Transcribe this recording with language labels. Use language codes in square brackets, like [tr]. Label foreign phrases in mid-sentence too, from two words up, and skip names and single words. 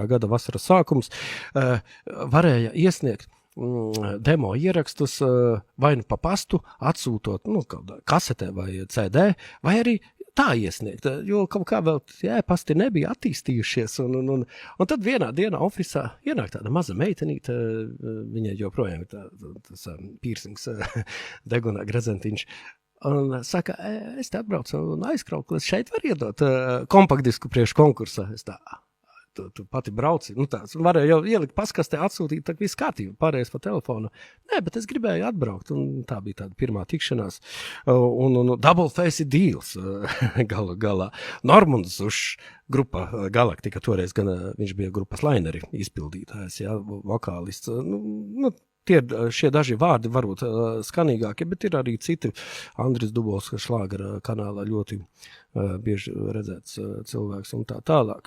[lv] gada vasaras sākums, varēja iesniegt demo ierakstus vai nu pa pastu, atsūtot kasetē vai CD, vai arī tā iesniegt, jo kaut kā vēl pasti nebija attīstījušies, un tad vienā dienā ofisā ienāk tāda maza meitenīte, viņai joprojām tas piercings degunā grezentiņš, un saka, es te atbraucu un aizkrauklis, šeit var iedot kompaktdisku priekš konkursa. Es tā, tu pati brauci. Nu, tāds, varēja jau ielikt paskastē, atsūtīt, tā viss kārtībā, pārējais pa telefonu. Nē, bet es gribēju atbraukt, un tā bija tāda pirmā tikšanās. Un [en] double face deals [lv] galā. Normunds Zušs, grupa Galaktika, toreiz gan viņš bija grupas Laineri izpildītājs, jā, vokālists. Tie šie daži vārdi varbūt skanīgākie, bet ir arī citi. Andris Dubovs šlāgera kanālā ļoti bieži redzēts cilvēks un tā tālāk.